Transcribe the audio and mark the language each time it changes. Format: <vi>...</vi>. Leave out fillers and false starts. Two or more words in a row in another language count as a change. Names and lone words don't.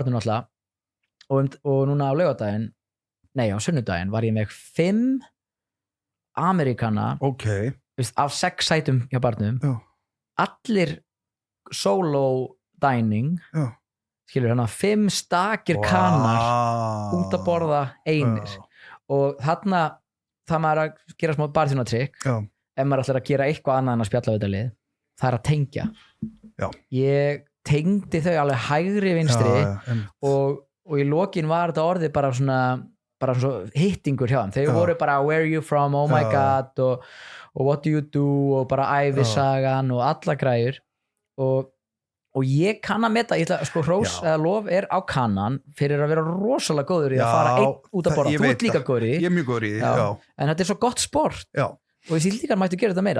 <is>barnum alltaf og núna á laugardaginn, nei, á sunnudaginn var ég með 5 Amerikana af 6 sætum hjá barnum, allir</is> <en>solo dining,</en> <is>skilur hérna 5 stakir kanar út að borða einir og þarna það maður að gera smá barþjónatrykk ef maður ætlar að gera eitthvað annað en að spjalla við þetta lið, það er að tengja. Ég tengdi þau alveg hægri vinstri og í lokin var þetta orðið bara svona hittingur hjá þeim, þau voru bara</is> <en>where are you from, oh my god</en> <is>og</is> <en>what do you do</en> <is>og bara ævisagan og alla græjur og ég kann að meta, ég ætla, sko hrós eða lof er á kannan fyrir að vera rosalega góður í að fara einn út að borða, þú ert líka góður í, ég er mjög góður í því, en þetta er svo gott sport og þessi líkar mættu gera þetta meira.</is>